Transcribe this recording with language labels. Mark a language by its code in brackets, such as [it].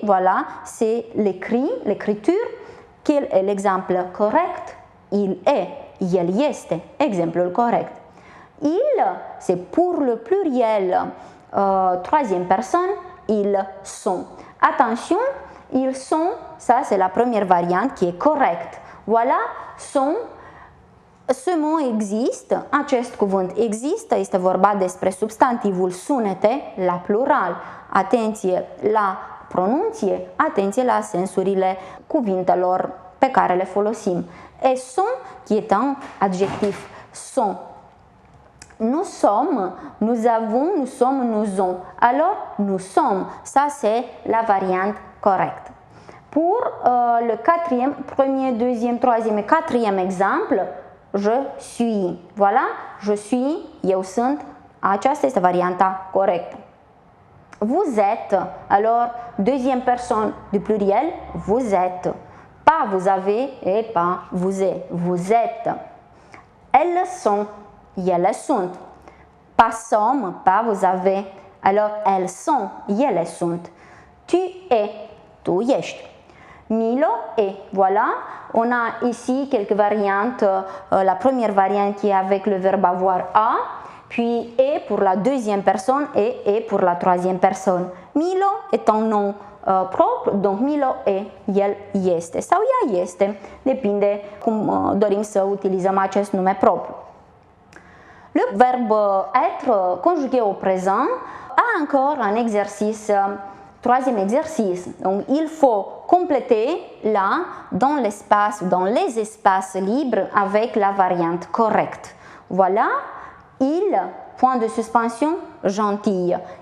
[fr] Voilà, c'est l'écriture. Quel est l'exemple correct? Il est, [ro] el este, exemplul corect. [fr] Il, c'est pour le pluriel, troisième personne, ils sont. Attention, ils sont, ça c'est la première variante qui est correcte. Voilà, sont, ce mot existe, [ro] acest cuvânt există, este vorba despre substantivul sunete la plural. Atenție la pronunție, atenție la sensurile cuvintelor pe care le folosim. [fr] Et sont, qui est un adjectif, sont. Nous sommes, nous avons, nous sommes, nous ont. Alors, nous sommes, ça c'est la variante correcte. Pour le quatrième, premier, deuxième, troisième et quatrième exemple, je suis. Voilà, je suis, [ro] eu sunt, aceasta este varianta corectă. [fr] Vous êtes, alors, deuxième personne du pluriel, vous êtes. Pas vous avez et pas vous êtes. Vous êtes. Elles sont, [ro] ele sunt. [fr] Pas sommes, pas vous avez. Alors, elles sont, [ro] ele sunt. [fr] Tu es, [ro] tu ești. [fr] Milo est. Voilà, on a ici quelques variantes. La première variante qui est avec le verbe avoir a, puis est pour la deuxième personne et est pour la troisième personne. [ro] Milo [fr] est un nom propru, donc [ro] Milo e, el este sau ea este, depinde cum dorim să utilizăm acest nume propriu. [fr] Le verbe être conjugué au présent a encore un exercice, troisième exercice. Donc il faut compléter là dans l'espace, dans les espaces libres avec la variante correcte. Voilà, il, point de suspension, gentille.